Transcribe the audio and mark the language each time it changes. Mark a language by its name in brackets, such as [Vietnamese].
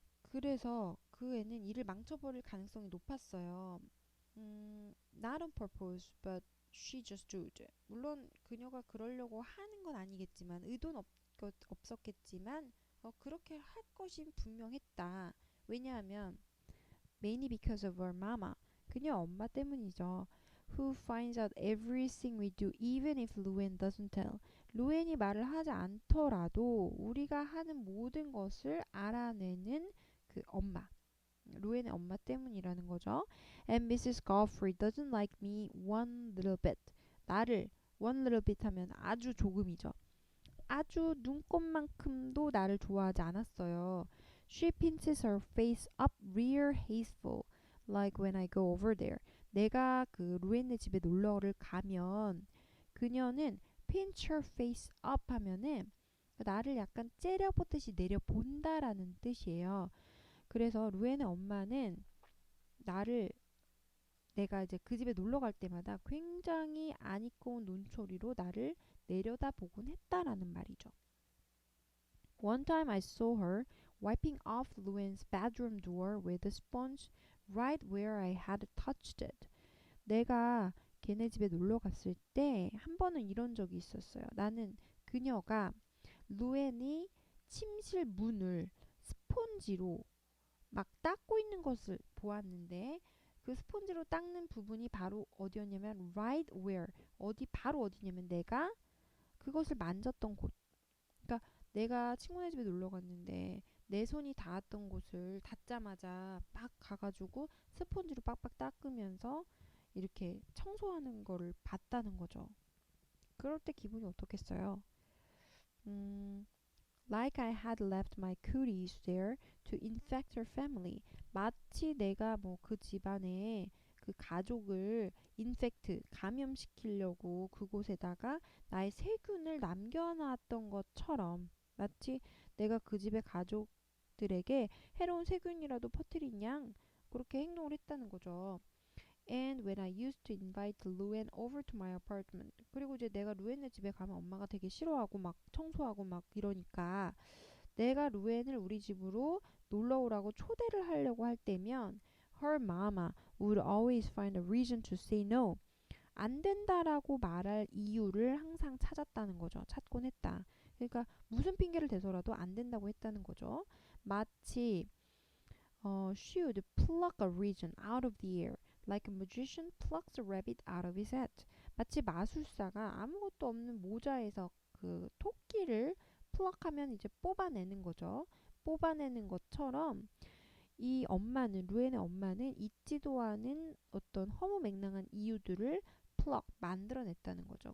[Korean] 그래서 그 애는 일을 망쳐버릴 가능성이 높았어요. [English] Not on purpose, but she just did. [Korean] 물론 그녀가 그러려고 하는 건 아니겠지만 의도는 없었겠지만 그렇게 할 것이 분명했다. 왜냐하면 [English] mainly because of her mama. [Korean] 그녀 엄마 때문이죠. [English] Who finds out everything we do even if Luan doesn't tell. [Korean] 루엔이 말을 하지 않더라도 우리가 하는 모든 것을 알아내는 그 엄마. 루엔의 엄마 때문이라는 거죠. [English] And Mrs. Godfrey doesn't like me one little bit. [Korean] 나를 [English] one little bit [Korean] 하면 아주 조금이죠. 아주 눈꼽만큼도 나를 좋아하지 않았어요. [English] She pinches her face up real hasteful, like when I go over there. [Korean] 내가 그 루엔네 집에 놀러를 가면 그녀는 [English] pinch her face up [Korean] 하면은 나를 약간 째려보듯이 내려본다라는 뜻이에요. 그래서 루엔의 엄마는 나를 내가 이제 그 집에 놀러 갈 때마다 굉장히 안 입고 온 눈초리로 나를 내려다보곤 했다라는 말이죠. [English] One time I saw her wiping off Luan's bedroom door with a sponge right where I had touched it. [Korean] 내가 걔네 집에 놀러 갔을 때 한 번은 이런 적이 있었어요. 나는 그녀가 루엔이 침실 문을 스폰지로 막 닦고 있는 것을 보았는데 그 스폰지로 닦는 부분이 바로 어디였냐면 [English] right where [Korean] 어디 바로 어디냐면 내가 그것을 만졌던 곳. 그러니까 내가 친구네 집에 놀러 갔는데 내 손이 닿았던 곳을 닿자마자 막 가가지고 스폰지로 빡빡 닦으면서 이렇게 청소하는 거를 봤다는 거죠. 그럴 때 기분이 어떻겠어요? [English] 음, like I had left my cooties there to infect her family. [Korean] 마치 내가 뭐 그 집안에 그 가족을 인펙트 감염시키려고 그곳에다가 나의 세균을 남겨놨던 것처럼 마치 내가 그 집의 가족들에게 해로운 세균이라도 퍼뜨린 양 그렇게 행동을 했다는 거죠. [English] And when I used to invite Luan over to my apartment. [Korean] 그리고 이제 내가 루엔네 집에 가면 엄마가 되게 싫어하고 막 청소하고 막 이러니까 내가 루엔을 우리 집으로 놀러 오라고 초대를 하려고 할 때면 [English] her mama would always find a reason to say no. [Korean] 안 된다라고 말할 이유를 항상 찾았다는 거죠. 찾곤 했다. 그러니까 무슨 핑계를 대서라도 안 된다고 했다는 거죠. 마치 [English] she would pluck a reason out of the air, like a magician plucks a rabbit out of his hat. [Korean] 마치 마술사가 아무것도 없는 모자에서 그 토끼를 pluck하면 이제 뽑아내는 거죠. 뽑아내는 것처럼 이 엄마는 루엔의 엄마는 있지도 않은 어떤 허무맹랑한 이유들을 pluck 만들어냈다는 거죠.